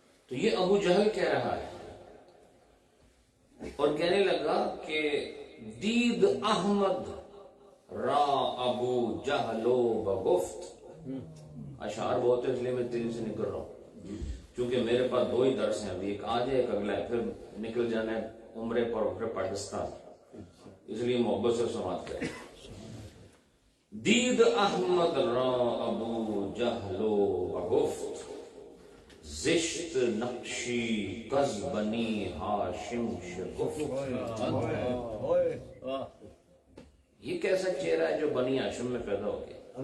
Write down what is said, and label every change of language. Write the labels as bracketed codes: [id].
[ur] تو یہ ابو جہل کہہ رہا ہے اور کہنے لگا کہ [fa] دید احمد را ابو جہلو بگفت. [ur] اشعار بہت ہے اس لیے میں تیزی سے نکل رہا ہوں کیونکہ میرے پاس 2 ہی درس ہیں, ابھی ایک آج ہے ایک اگلا ہے, پھر نکل جانا ہے عمرے پر اور پھر پاکستان, اس لیے محبت سے سماعت کریں. [fa] دید احمد را ابو جہلو بگفت زشت نقشی کز بنی ہاشم شگفت. [ur] یہ کیسا چہرہ ہے جو بنی ہاشم میں پیدا ہو گیا.